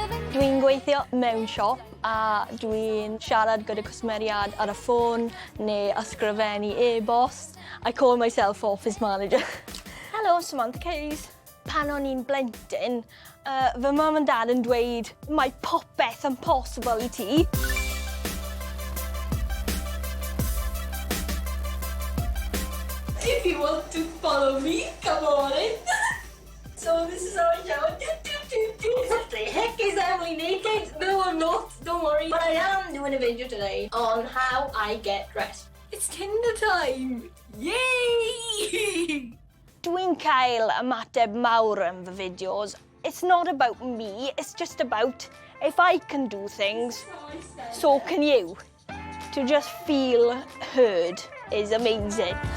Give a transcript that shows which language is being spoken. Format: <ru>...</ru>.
<cy>Dwi'n gweithio mewn siop a dwi'n siarad gyda cwsmeriad ar y ffôn neu ysgrifennu e-bost.</cy> <en>I call myself office manager. Hello, Samantha Cays.</en> <cy>Pan o'n i'n blentyn, fy mam</cy> <en>and dad</en> <cy>yn dweud mae popeth yn possible I ti.</cy> <en>If you want to follow me, come on in. So this is our show. What the heck is Emily naked? No, I'm not. Don't worry. But I am doing a video today on how I get dressed. It's Tinder time. Yay!</en> <cy>Dwi'n cael ymateb mawr yn fy fideos.</cy> <en>It's not about me, it's just about if I can do things, so can you. To just feel heard is amazing.</en>